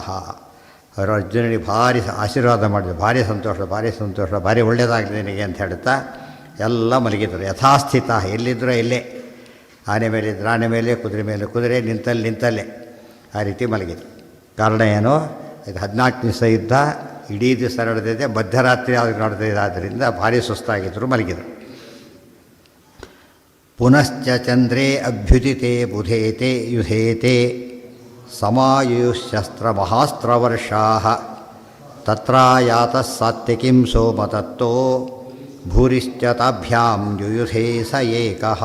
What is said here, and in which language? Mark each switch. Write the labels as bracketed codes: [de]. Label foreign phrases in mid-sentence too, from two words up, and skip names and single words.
[kn] ಅವರು ಅರ್ಜುನನಿಗೆ ಭಾರಿ ಆಶೀರ್ವಾದ ಮಾಡಿದರು. ಭಾರಿ ಸಂತೋಷ, ಭಾರಿ ಒಳ್ಳೆಯದಾಗಲಿ ನಿನಗೆ ಅಂತ ಹೇಳ್ತಾ ಎಲ್ಲ ಮಲಗಿದರು. ಯಥಾಸ್ಥಿತ, ಎಲ್ಲಿದ್ದರೂ ಎಲ್ಲೇ, ಆನೆ ಮೇಲಿದ್ದರೆ ಆನೆ ಮೇಲೆ, ಕುದುರೆ ಮೇಲೆ ಕುದುರೆ, ನಿಂತಲ್ಲೇ ಆ ರೀತಿ ಮಲಗಿದರು. ಕಾರಣ ಏನು, ಇದು 14 ದಿವಸ ಯುದ್ಧ, ಇಡೀ ದಿವಸ ನಡೆದಿದೆ, ಮಧ್ಯರಾತ್ರಿ ಆದರೂ ನಡೆದಿದೆ, ಆದ್ದರಿಂದ ಭಾರಿ ಸುಸ್ತಾಗಿದ್ದರು, ಮಲಗಿದರು. [sa] ಪುನಶ್ಚ ಚಂದ್ರೇ ಅಭ್ಯುದಿತೆ ಬುಧೇತೆ ಯುಧೇತೆ ಸಮಾಯುಶಸ್ತ್ರ ಮಹಾಸ್ತ್ರವರ್ಷಾಃ ತತ್ರಾಯಾತಃ ಸಾತ್ವಿಕಿಂ ಸೋಮತತ್ತೋ ಭೂರಿಶ್ಚ ತಾಭ್ಯಾಂ ಯುಯುಧೇ ಸ ಏಕಃ.